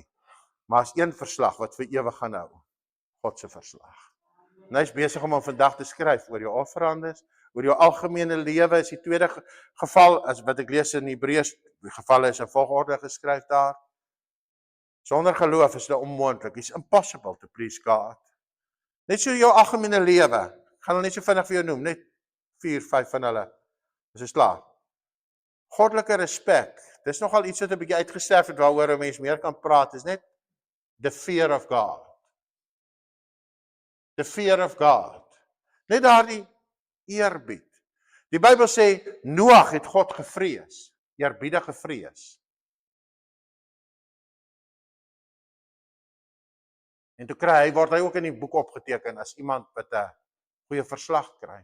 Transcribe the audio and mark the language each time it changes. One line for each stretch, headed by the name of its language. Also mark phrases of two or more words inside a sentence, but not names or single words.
Afrikaans: Maar as een verslag wat vir ewig gaan hou, God se verslag. En hy is besig om vandag te skryf oor jou offerandes, oor jou algemene lewe. Is die tweede geval, as wat ek lees in Hebreërs, die gevalle is in volgorde geskryf daar. Sonder geloof is dit onmoontlik.
English: It's impossible to please God.
Afrikaans: Net so jou algemene lewe. Ek gaan hulle net so vinnig vir jou noem, net 4, 5 van hulle. Dis is klaar. Goddelike respek. Dis nogal iets wat 'n bietjie uitgesterf het waaroor 'n mens meer kan praat. Dis net
English: the fear of God. The fear of God.
Afrikaans: Net daardie eerbied. Die Bybel sê Noag het God gevrees, eerbiedige vrees. En toe word hy ook in die boek opgeteken as iemand wat 'n goeie verslag kry.